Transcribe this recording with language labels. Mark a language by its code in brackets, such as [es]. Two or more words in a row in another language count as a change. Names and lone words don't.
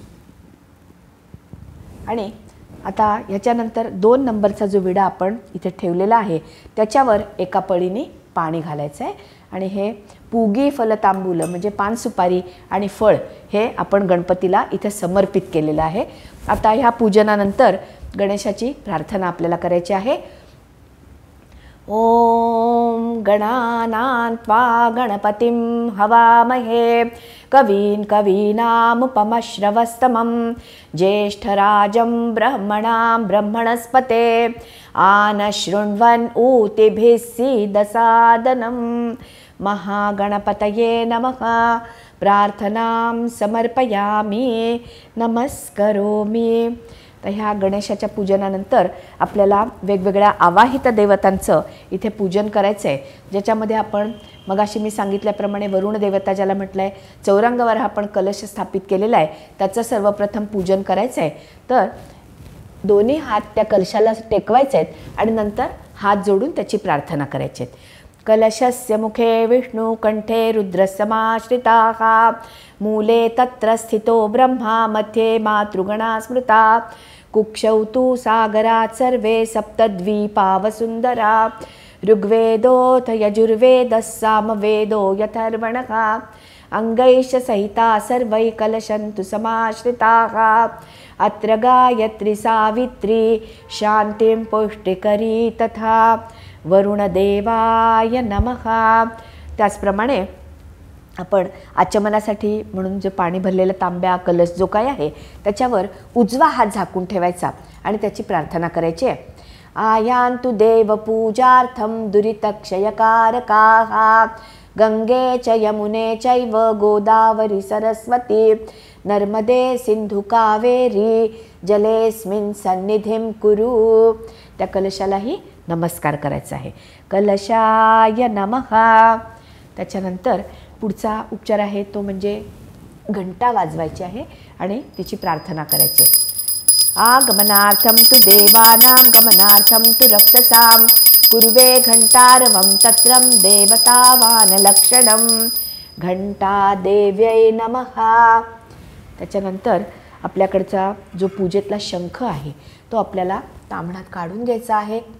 [mr] आणि आता ह्याच्यानंतर 2 नंबरचा जो विडा आपण इथे ठेवलेला आहे त्याच्यावर एका पळीने पाणी घालायचं आहे आणि हे [sa] पूगी फलतांबूल [mr] म्हणजे पान सुपारी आणि फळ हे आपण गणपतीला इथे समर्पित केलेलं आहे. आता ह्या पूजनानंतर गणेशाची प्रार्थना आपल्याला करायची आहे. [sa] ओम गणानां त्वा गणपतिं हवामहे कवीन् कवीनामुपमश्रवस्तमं ज्येष्ठराजं ब्रह्मणां ब्रह्मणस्पते आनशृण्वन् ऊतिभिः सीदसादनं. महागणपतये नमः. प्रार्थनां समर्पयामि नमस्करोमि. [mr] तर ह्या गणेशाच्या पूजनानंतर आपल्याला वेगवेगळ्या आवाहित देवतांचं इथे पूजन करायचं आहे, ज्याच्यामध्ये आपण मगाशी मी सांगितल्याप्रमाणे वरुण देवता ज्याला म्हटलं आहे, चौरंगावर आपण कलश स्थापित केलेला आहे, त्याचं सर्वप्रथम पूजन करायचं आहे. तर दोन्ही हात त्या कलशाला टेकवायचे आहेत आणि नंतर हात जोडून त्याची प्रार्थना करायची आहे. [sa] कलशस्य मुखे विष्णू कंठे रुद्रसमाश्रिताः मूले तत्र स्थितो ब्रह्मा मध्ये मातृगणा स्मृता कुक्षौ तु सागरात् सर्वे सप्तद्वीपा वसुन्धरा ऋग्वेदोऽथ यजुर्वेदः सामवेदो यथर्वणः अंगैश्च सहिता सर्वै कलशन्तु समाश्रिताः अत्र गायत्री सावित्री शांतिं पुष्टिकरी तथा वरुणदेवाय नमः. [mr] त्याचप्रमाणे आपण आचमनासाठी म्हणून जे पाणी भरलेला तांब्या कलश जो काय आहे त्याच्यावर उजवा हात झाकून ठेवायचा आणि त्याची प्रार्थना करायची आहे. [sa] आयान्तु देवपूजार्थं दुरितक्षयकारकाः गंगे च यमुने चैव गोदावरी सरस्वती नर्मदे सिंधु कावेरी जलेस्मिन् सन्निधिं कुरु. [mr] त्या कलशालाही नमस्कार करायचा आहे. [sa] कलशाय नमः. [mr] त्याच्यानंतर पुढचा उपचार आहे तो म्हणजे घंटा वाजवायची आहे आणि तिची प्रार्थना करायची. [sa] आगमनार्थं तु देवानां गमनार्थं तु रक्षसां पूर्वे घंटारवं तत्रं देवतावानलक्षणं घंटा देव्यै नमः. [mr] त्याच्यानंतर आपल्याकडचा जो पूजेतला शंख आहे तो आपल्याला ताम्हणात काढून घ्यायचा आहे.